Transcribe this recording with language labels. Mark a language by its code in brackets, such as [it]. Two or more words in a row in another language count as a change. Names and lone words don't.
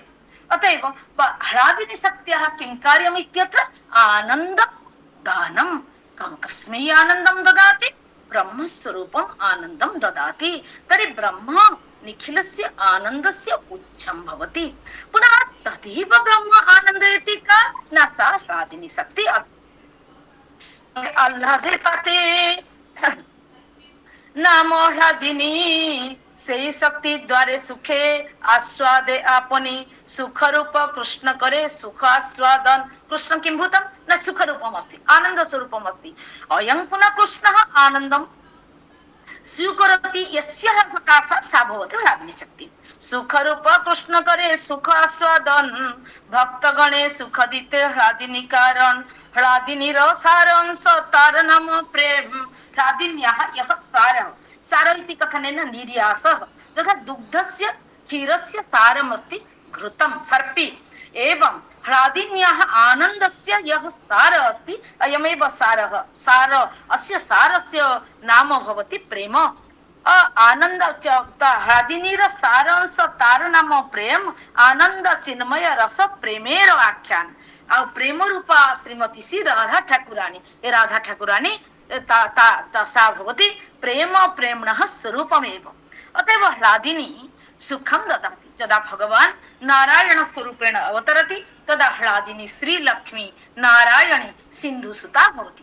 [sa] अतएव ह्लादिनी शक्त्याः किं कार्यम् इत्यत्र आनन्द दानं। कस्मै आनन्दं ददाति? ब्रह्मस्वरूपम् आनन्दं ददाति। तर्हि ब्रह्म निखिलस्य आनन्दस्य उच्चं भवति। पुनः तदेव ब्रह्म आनन्दयति का न सा ह्लादिनी शक्ति [bn] আহ্লাদে নামো হ্লাদিনী সেই শক্তি দ্বারে সুখে আস্বাদে আপনি সুখ রূপ কৃষ্ণ করে সুখ আস্বাদন। [sa] कृष्ण किं भूतं? न सुख रूपम् अस्ति, आनंद स्वरूपम् अस्ति। अयं पुनः कृष्णः आनन्दं स्वीकरोति यस्याः सकाशात् सा भवति ह्लादिनी शक्ति। [bn] সুখ রূপ কৃষ্ণ করে সুখ আস্বাদন ভক্ত গণে সুখ দিতে হ্লাদিনী কারণ। হ্লাদিনী সারাংশ তার নাম প্রেম। [sa] ह्लादिन्याः यः सारः, सार इति कथनेन निर्यासः, तथा दुग्धस्य क्षीरस्य सारमस्ति घृतं सर्पि। एवं ह्लादिन्याः आनन्दस्य यः सारः अस्ति अयमेव सारः। सार अस्य सारस्य नाम भवति प्रेम। [bn] আনন্দ হ্লাদিনীর সারাংশ তার নাম প্রেম আনন্দ চিন্ময় রস প্রেমের আখ্যান। [sa] आ प्रेम रूपा श्रीमती श्री राधा ठाकुरानी, ए राधा ठाकुरानी सा भवति प्रेम प्रेम्णः स्वरूपमेव। अतएव ह्लादिनी सुखं ददाति। यदा भगवान नारायण स्वरूपेण अवतरति तदा ह्लादिनी स्त्री लक्ष्मी नारायणी सिंधुसुता भवति।